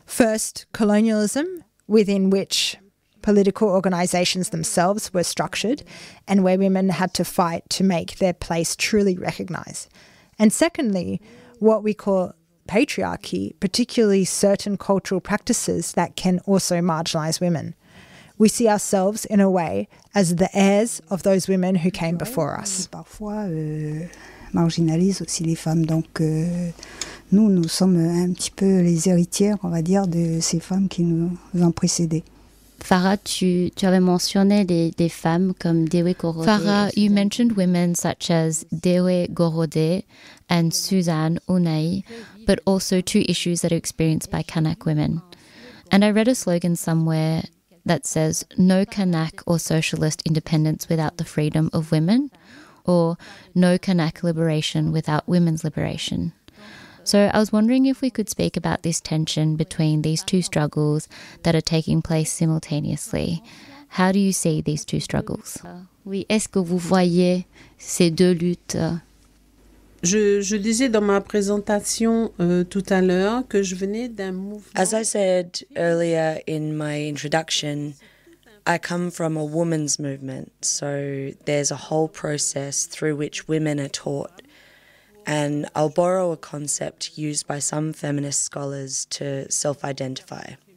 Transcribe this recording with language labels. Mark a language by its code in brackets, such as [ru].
[en] First, colonialism, within which political organizations themselves were structured and where women had to fight to make their place truly recognized. And secondly, what we call patriarchy, particularly certain cultural practices that can also marginalize women. We see ourselves, in a way, as the heirs of those women who came before us. [fr] Parfois, marginalise aussi les femmes. Donc, nous, nous sommes un petit peu les héritières, on va dire, de ces femmes qui nous ont précédées. Farah, tu avais mentionné des femmes comme Dewe Gorode. [en] Farah, you mentioned women such as Dewe Gorode and Suzanne Unai, but also two issues that are experienced by Kanak women. And I read a slogan somewhere that says, no Kanak or socialist independence without the freedom of women, or no Kanak liberation without women's liberation. So I was wondering if we could speak about this tension between these two struggles that are taking place simultaneously. How do you see these two struggles? [fr] Oui, est-ce que vous voyez ces deux luttes? Je disais dans ma présentation tout à l'heure que je venais d'un mouvement. [en] As I said earlier in my introduction, I come from a women's movement. So there's a whole process through which women are taught. And I'll borrow a concept used by some feminist scholars to self-identify.